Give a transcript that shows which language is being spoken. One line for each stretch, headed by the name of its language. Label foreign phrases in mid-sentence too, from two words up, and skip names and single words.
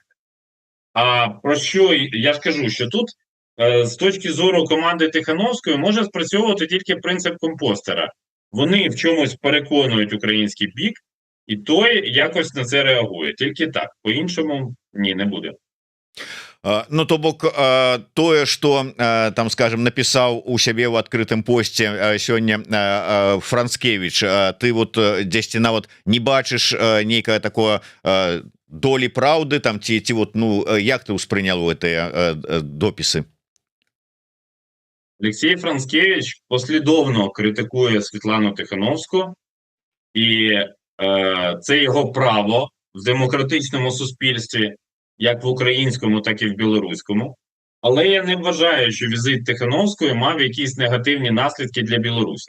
Ukrainian: А про що я ж кажу, що тут з точки зору команди Тихановської може спрацьовувати тільки принцип компостера. Вони в чомусь переконують український бік, і той якось на це реагує. Тільки так. По-іншому ні, не буде.
Belarusian: То бок тое, што там, скажем, напісаў у сябе ў адкрытым посце сёння Францкевич, ты вот дзесьці нават не бачыш нейкае такое долі праўды там, ці вот, як ты ўспрынял гэтыя допісы?
Ukrainian: Олексій Францкевич послідовно критикує Світлану Тихановську, і це його право в демократичному суспільстві, як в українському, так і в білоруському. Але я не вважаю, що візит Тихановської мав якісь негативні наслідки для Білорусі.